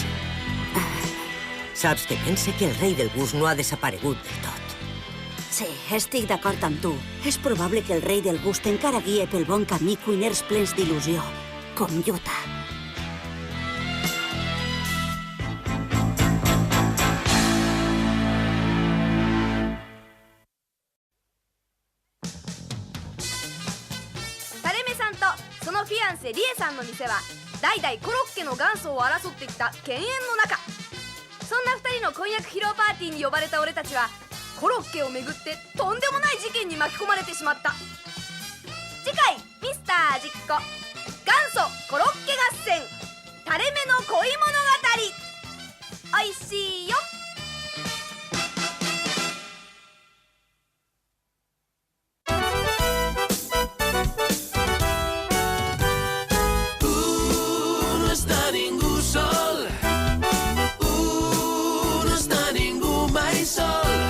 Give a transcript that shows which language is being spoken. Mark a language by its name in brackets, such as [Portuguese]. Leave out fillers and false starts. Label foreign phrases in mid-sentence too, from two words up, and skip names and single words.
[Catalan] Saps que pense que el rei del gust no ha desaparegut del tot. Sí, estic d'acord amb tu. És probable que el rei del gust encara guie pel bon camí cuiners plens d'il·lusió, com Yuta. [Japanese] Tareme-sanとそのフィアンセリエさんの店は代々コロッケの元祖を争ってきた犬猿の中。そんな2人の婚約披露パーティーに呼ばれた俺たちはコロッケをめぐってとんでもない事件に巻き込まれてしまった。次回ミスター実行元祖コロッケ合戦垂れ目の恋物語。おいしいよ。 [Catalan] No està ningú sol. No està ningú mai sol.